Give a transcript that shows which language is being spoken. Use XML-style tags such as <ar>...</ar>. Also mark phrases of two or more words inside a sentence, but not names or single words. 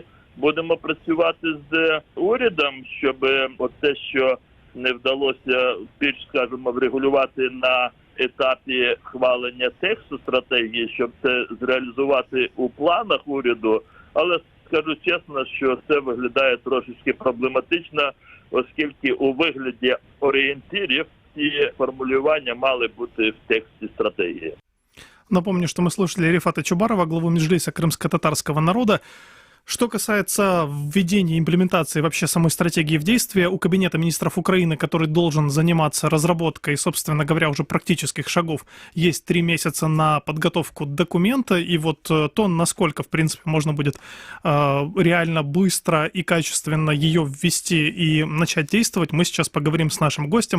<uk>Будемо працювати з урядом, щоб оце, що не вдалося більш, скажімо, врегулювати на етапі хвалення тексту стратегії, щоб це зреалізувати у планах уряду. Але скажу чесно, що це виглядає трошечки проблематично, оскільки у вигляді орієнтирів ці формулювання мали бути в тексті стратегії.</uk> <ru>Напомню, что мы слушали Рифата Чубарова, главу Меджлиса крымско-татарского народа. Что касается введения и имплементации вообще самой стратегии в действие, у Кабинета министров Украины, который должен заниматься разработкой, собственно говоря, уже практических шагов, есть 3 месяца на подготовку документа, и вот то, насколько, в принципе, можно будет реально быстро и качественно ее ввести и начать действовать, мы сейчас поговорим с нашим гостем.</ru>